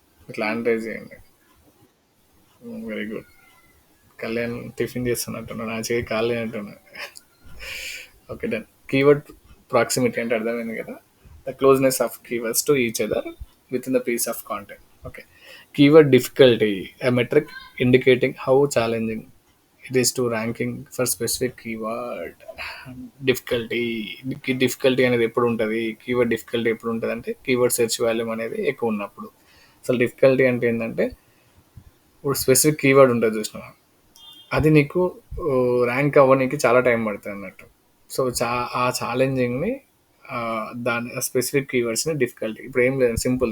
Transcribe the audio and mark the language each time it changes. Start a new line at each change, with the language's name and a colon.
Telugu: ఇట్లా hand raise చేయండి. Very good. Kalyan tiffin చేస్తున్నట్టున్నాడు, నా చేయి కాలే అంటున్నాడు. Okay done. కీవర్డ్ ప్రాక్సిమిటీ అంటే అర్థమైంది కదా.
English: The closeness of keywords to each other within the piece of content. Okay. Keyword difficulty, a metric indicating how challenging it is to ranking for specific keyword.
Telugu: Difficulty. Difficulty అనేది ఎప్పుడు ఉంటుంది? Keyword difficulty ఎప్పుడు ఉంటుంది అంటే keyword search volume అనేది ఎక్కువ ఉన్నప్పుడు. అసలు డిఫికల్టీ అంటే ఏంటంటే ఇప్పుడు స్పెసిఫిక్ కీవర్డ్ ఉంటుంది చూసిన, అది నీకు ర్యాంక్ అవ్వడానికి చాలా టైం పడుతుంది అన్నట్టు. సో ఆ ఛాలెంజింగ్ని, దాని స్పెసిఫిక్ కీవర్డ్స్ని డిఫికల్టీ. ఇప్పుడు ఏం లేదు, సింపుల్.